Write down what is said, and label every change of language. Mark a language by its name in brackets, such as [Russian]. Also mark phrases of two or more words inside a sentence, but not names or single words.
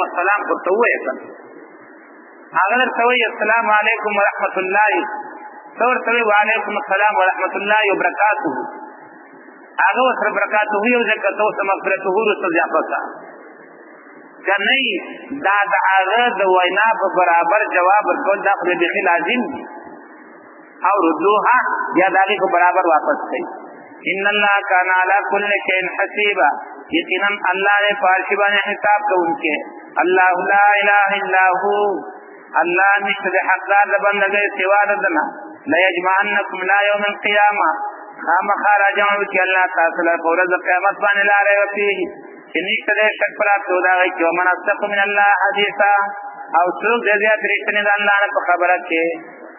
[Pashto] السلام ورته ووایې که هغه درته وایي [Arabic] السلام علیکم ورحمة الله [Pashto] ته ورته وایې [Arabic] وعلیکم السلام ورحمة الله وبرکاته [Pashto] هغه ورسره برکاته یو ځای که ته ورته مغفرته وروسته ضیافته که نه دا د هغه د وینا په برابر جواب ورکول دا خو بیخي لازم دي او ردوها یا د هغې په برابر واپس کوي. [Arabic] ان الله کان علی کل شیء حسیبا [Pashto] یقینا الله دې په هر شي باندې حساب کوونکی. [Arabic] الله لا اله الا هو [Pashto] الله نشته د حقدار د بندګۍ سوا د ده نه. [Arabic] لیجمعنکم الی یوم القیامه [Pashto] خامخا راجمع وکړي الله تاسو له په ورځ د قیامت باندې [Arabic] لا ریب فیه [Pashto] چې نشته دی شک پر هغه د هغې کې [Arabic] ومن اصدق من الله حدیثا [Pashto] او څوک دی زیات رښتینی د الله نه په خبره کې